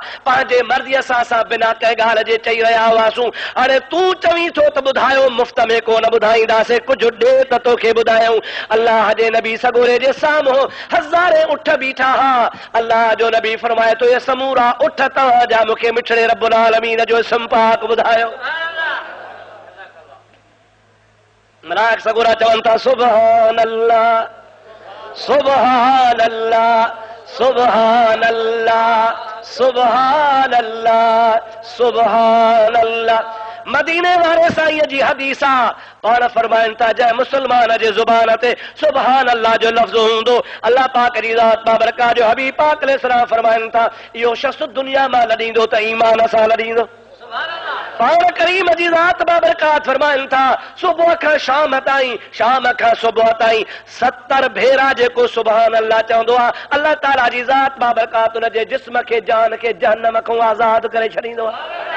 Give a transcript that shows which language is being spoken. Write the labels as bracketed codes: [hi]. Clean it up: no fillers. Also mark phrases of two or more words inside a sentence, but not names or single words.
[sd] पंहिंजे मर्ज़ीअ सां असां बिना कंहिं ॻाल्हि जे चई रहिया हुआसीं, हाणे तूं चवीं थो त ॿुधायो, मुफ़्त में कोन ॿुधाईंदासीं, कुझु ॾे त तोखे ॿुधायूं। अल्लाह जे नबी सगोरे जे साम्हूं हज़ारे उठ बीठा हा। अल्लाह जो नबी फरमाए थो ये समूरा उठ तव्हां जा मूंखे मिठड़े [ar] رب العالمين [sd] जो इसम पाक ॿुधायो। मलाइक सगोरा चवनि था [ar] سبحان الله سبحان الله سبحان الله سبحان الله سبحان الله. [sd] मदीने वारे साईं जी हदीस आहे, पाण फरमाइनि था जंहिं मुस्लमान जे ज़ुबान ते [ar] سبحان الله [sd] जो लफ़्ज़ हूंदो, अल्लाह पाक जी ज़ात बाबरकात जो हबीब पाक अलैहिस्सलाम फरमाइनि था इहो शख़्स दुनिया मां लॾींदो त ईमान सां लॾींदो। पाण करीम जी ज़ात बाबरकात फरमाइनि था सुबुह खां शाम ताईं, शाम खां सुबुह ताईं 70 भेरा जेको [ar] سبحان الله [sd] चवंदो आहे, अल्लाह ताला जी ज़ात बाबरकात उन जे जिस्म खे जान खे जहन्नम खां आज़ाद करे छॾींदो आहे।